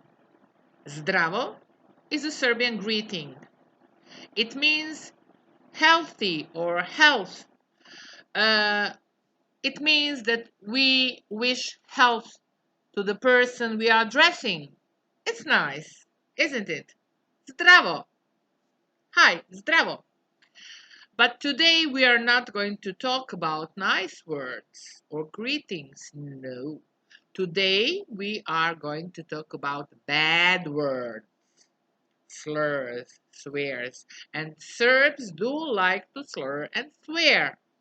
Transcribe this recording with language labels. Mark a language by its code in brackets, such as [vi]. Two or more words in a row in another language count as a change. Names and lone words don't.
[en] Zdravo is a Serbian greeting. It means healthy or health. Uh, it means that we wish health to the person we are addressing. It's nice, isn't it? Zdravo. Hi, zdravo. But today we are not going to talk about nice words or greetings. No. Today we are going to talk about bad words, slurs, swears. And Serbs do like to slur and swear.